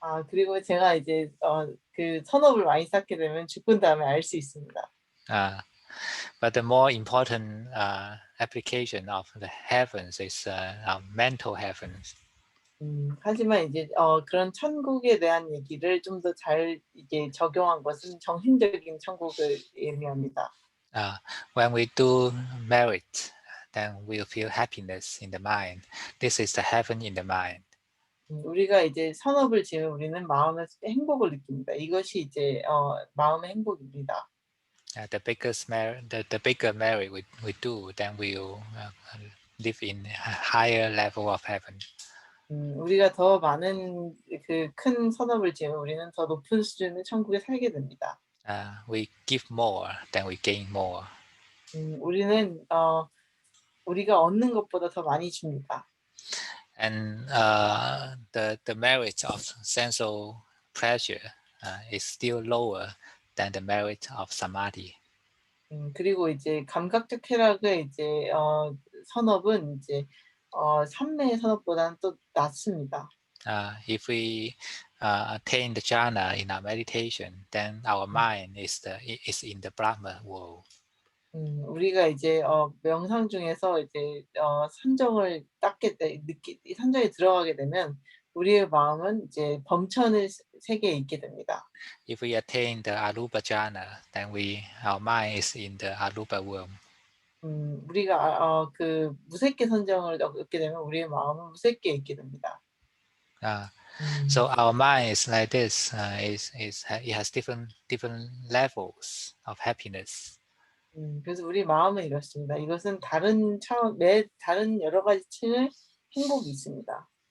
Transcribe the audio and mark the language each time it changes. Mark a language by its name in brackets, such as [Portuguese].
[Korean] 그리고 제가 이제 그 선업을 많이 쌓게 되면 죽은 다음에 알 수 있습니다. [English] But the more important application of the heavens is our mental heavens. [Korean] 하지만 이제 그런 천국에 대한 얘기를 좀 더 잘 이게 적용한 것은 정신적인 천국을 의미합니다. [English] When we do merit, then we'll feel happiness in the mind. This is the heaven in the mind. [Korean] 우리가 이제 선업을 지으면 우리는 마음에서 행복을 느낍니다. 이것이 이제 마음의 행복입니다. [English] The bigger merit we do, then we'll live in a higher level of heaven. [Korean] 우리가 더 많은 그 큰 선업을 지으면 우리는 더 높은 수준의 천국에 살게 됩니다. [English] We give more, then we gain more. [Korean] 우리는 우리가 얻는 것보다 더 많이 줍니다. [English] And the merit of sensual pleasure is still lower than the merit of samadhi. [Korean] 그리고 이제 감각적 쾌락의 이제 선업은 이제 삼매의 선업보다는 또 낮습니다. [English] If we attain the jhana in our meditation, then our mind is in the Brahma world. [Korean] 우리가 이제 명상 중에서 이제 산정을 산정에 들어가게 되면 우리의 마음은 이제 범천의 세계에 있게 됩니다. [English] If we attain the arupa jhana, then our mind is in the arupa world. [Korean] 우리가 그 무색계 선정을 얻게 되면 우리의 마음은 무색계에 있게 됩니다. [English] So our mind is like this. It has different levels of happiness. [Korean] 그래서 우리 마음은 이렇습니다. 이것은 다른 여러 가지 층의 행복이 있습니다.